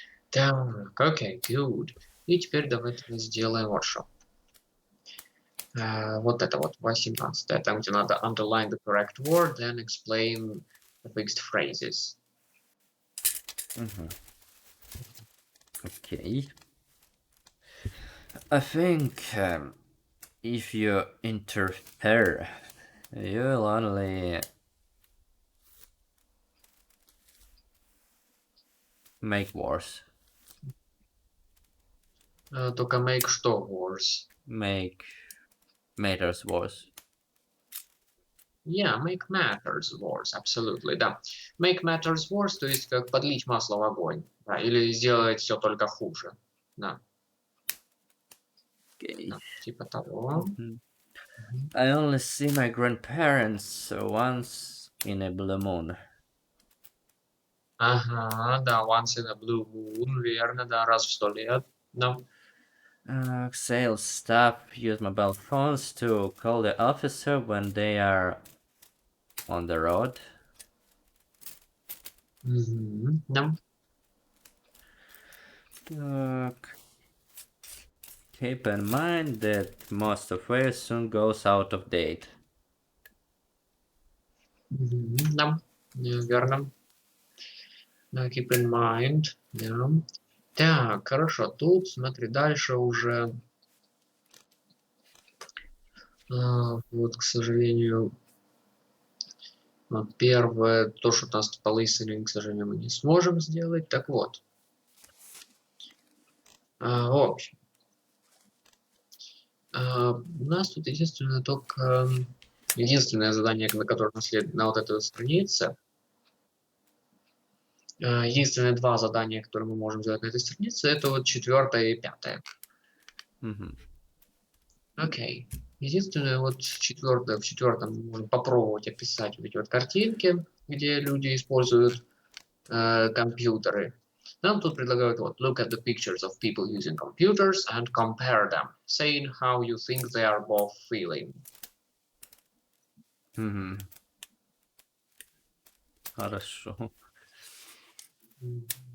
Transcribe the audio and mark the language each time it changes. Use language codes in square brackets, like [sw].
[ru] Так, окей, good. И теперь давайте мы сделаем вот что. Вот это вот, 18, там, где надо [en] underline the correct word, then explain the fixed phrases. Okay. I think if you interfere, you'll only make worse. [ru] Только [en] make [ru] что [en] worse? Make matters worse. Yeah, make matters worse, absolutely, [ru] да. [en] Make matters worse, [ru] то есть как подлить масло в огонь, да, или сделать все только хуже, да. [en] Okay. [ru] Да, типа того. [en] I only see my grandparents once in a blue moon. [ru] Ага, да, [en] once in a blue moon, [ru] верно, да, раз в 100 лет, да. [en] Sales staff use mobile phones to call the officer when they are on the road. [ru] Да. [en] Keep in mind that most software soon goes out of date. [ru] Да, верно. Да, [en] keep in mind, [ru] да. Так, хорошо, тут, смотри, дальше уже, вот, к сожалению, первое, то, что у нас по listening, к сожалению, мы не сможем сделать. Так вот, в общем, у нас тут единственное только, единственное задание, на которое на вот этой вот странице, единственные два задания, которые мы можем сделать на этой странице, это вот 4 и 5. Окей. Единственное, вот в 4 мы можем попробовать описать вот эти вот картинки, где люди используют компьютеры. Нам тут предлагают вот [en] look at the pictures of people using computers and compare them, saying how you think they are both feeling. [ru] Хорошо. Мгм.